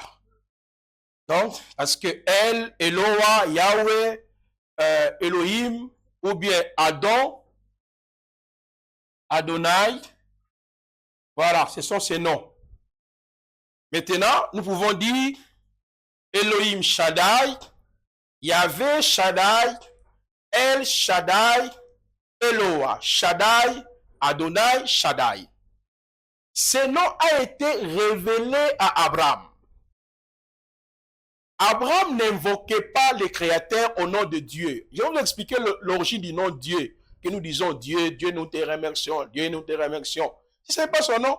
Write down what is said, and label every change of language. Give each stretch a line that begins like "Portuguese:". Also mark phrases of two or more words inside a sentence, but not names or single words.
French: Donc, parce que El, Eloah, Yahweh, Elohim, ou bien Adon, Adonai, voilà, ce sont ces noms. Maintenant, nous pouvons dire Elohim Shaddai, Yahvé Shaddai, El Shaddai, Eloah Shaddai, Adonai Shaddai. Ce nom a été révélé à Abraham. Abraham n'invoquait pas le Créateur au nom de Dieu. Je vais vous expliquer l'origine du nom Dieu. Que nous disons Dieu, Dieu nous te remercions, Dieu nous te remercions. Ce n'est pas son nom.